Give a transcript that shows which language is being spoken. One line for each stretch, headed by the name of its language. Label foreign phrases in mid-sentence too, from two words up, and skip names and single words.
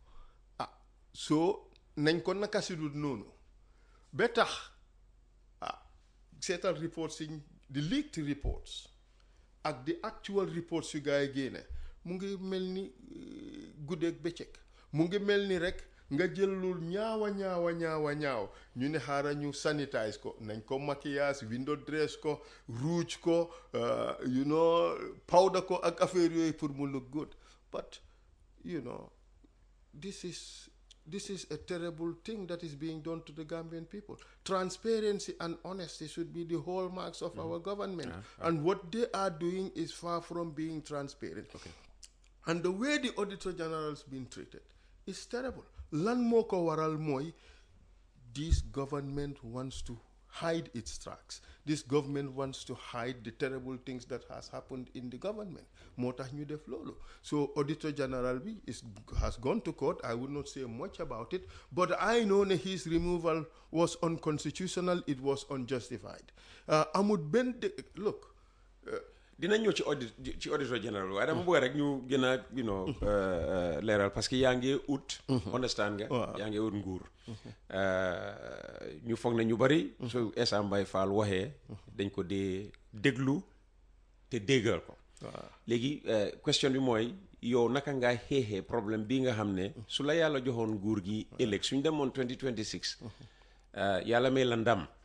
Wolof: soo nañ ko naka si dul noonu ba tax seetal reports yi
English: the leaked reports
Wolof: ak
English: the actual reports
Wolof: yu gaa yi génne mu ngi mel ni guddeeg bëccëg mu ngi mel ni rek nga jël lu ñaaw ñu ne xaaral ñu sanitize ko nañ ko maquillage
English: window dress
Wolof: ko rouge ko powder ko ak affaire yooyu pour mu
English: look good but this is a terrible thing that is being done to the Gambian people. Transparency and honesty should be the hallmarks of our government. And what they are doing is far from being transparent. Okay. And the way the Auditor General has been treated is terrible.
Wolof: Lan moo ko waral mooy
English: this government wants to hide its tracks. This government wants to hide the terrible things that has happened in the government.
Wolof: Moo tax ñu def loolu.
English: So Auditor General bi has gone to court. I would not say much about it, but I know that his removal was unconstitutional. It was unjustified.
Wolof: Amut benn look. dina ñëw ci auditor général waaye dama bëgg rek ñu gën a leeral parce que yaa ngi ut understand nga yaa ngi ut nguur ñu foog ne ñu bari su Essa Mbaye Faal waxee dañ ko dee déglu te déggal ko léegi question bi mooy yow naka ngaa xeexee problème bii nga xam ne su la yàlla joxoon nguur gi ëllëg suñ demoon 2026 yàlla may la ndam